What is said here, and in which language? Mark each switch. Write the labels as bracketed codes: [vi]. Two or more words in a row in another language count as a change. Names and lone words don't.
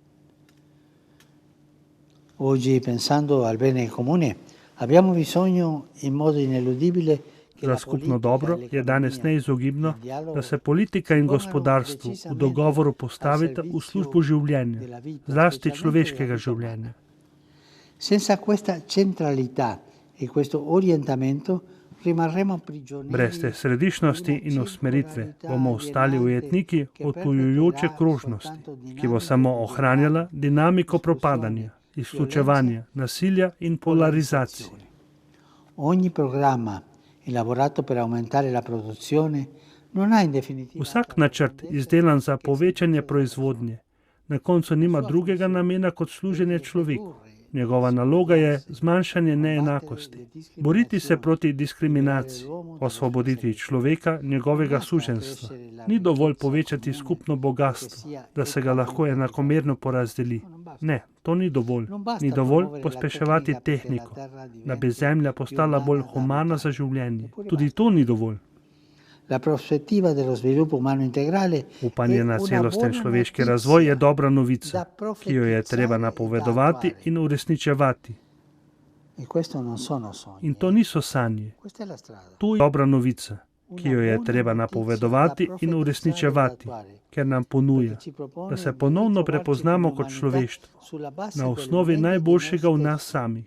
[sl] Za skupno dobro je danes neizogibno, da se politika in gospodarstvo v dogovoru postavita v službo življenja, zlasti človeškega življenja. [it] e questo orientamento rimarremo prigionieri. [sl] Brez te središčnosti in usmeritve bomo ostali ujetniki odtujujoče krožnosti, ki bo samo ohranjala dinamiko propadanja, izključevanja, nasilja in polarizacije. [it] Ogni programma elaborato per aumentare la produzione non ha in definitiva. [sl] Vsak načrt, izdelan za povečanje proizvodnje, na koncu nima drugega namena kot služenje človeku. Njegova naloga je zmanjšanje neenakosti, boriti se proti diskriminaciji, osvoboditi človeka njegovega suženjstva. Ni dovolj povečati skupno bogastvo, da se ga lahko enakomerno porazdeli. Ne, to ni dovolj. Ni dovolj pospeševati tehniko, da bi zemlja postala bolj humana za življenje. Tudi to ni dovolj. [it] La prospettiva dello sviluppo umano integrale. [sl] Upanje na celosten človeški razvoj je dobra novica, ki jo je treba napovedovati in uresničevati. In to niso sanje. To je dobra novica, ki jo je treba napovedovati in uresničevati, ker nam ponuja, da se ponovno prepoznamo kot človeštvo, na osnovi najboljšega v nas samih.